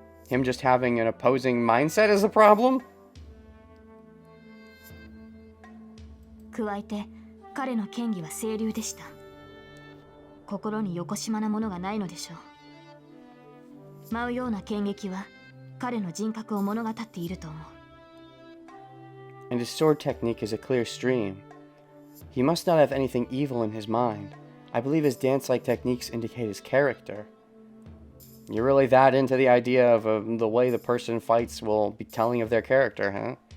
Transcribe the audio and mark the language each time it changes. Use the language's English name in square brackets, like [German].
[English] Him just having an opposing mindset is a problem? [Japanese] 加えて、彼の剣技は清流でした。心によこしまなものがないのでしょう。舞うような剣撃は彼の人格を物語っていると思う。 [English] And his sword technique is a clear stream. He must not have anything evil in his mind. I believe his dance-like techniques indicate his character. You're really that into the idea of the way the person fights will be telling of their character, huh?